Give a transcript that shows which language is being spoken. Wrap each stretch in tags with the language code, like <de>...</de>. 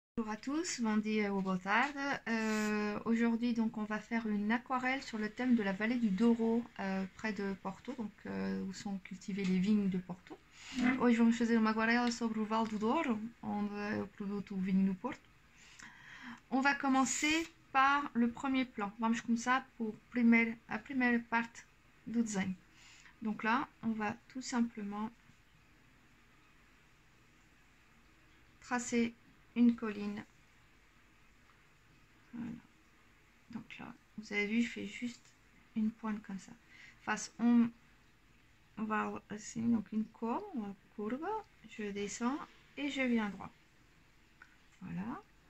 <fr>Bonjour à tous,</fr> <pt>bon dia ou boa tarde.</pt> <fr>Aujourd'hui donc on va faire une aquarelle sur le thème de la vallée du Douro près de Porto, donc où sont cultivées les vignes de Porto.</fr> <pt>Hoje vamos fazer uma aquarela sobre o Vale do Douro, onde é o produto o vinho do Porto.</pt> <fr>On va commencer par le premier plan. Vamos começar por a primeira parte do desenho. Donc là, on va tout simplement tracer une colline. Voilà. Donc là, vous avez vu, je fais juste une pointe comme ça. Face, on va aussi, donc une courbe, je descends et je viens droit. Voilà.</fr>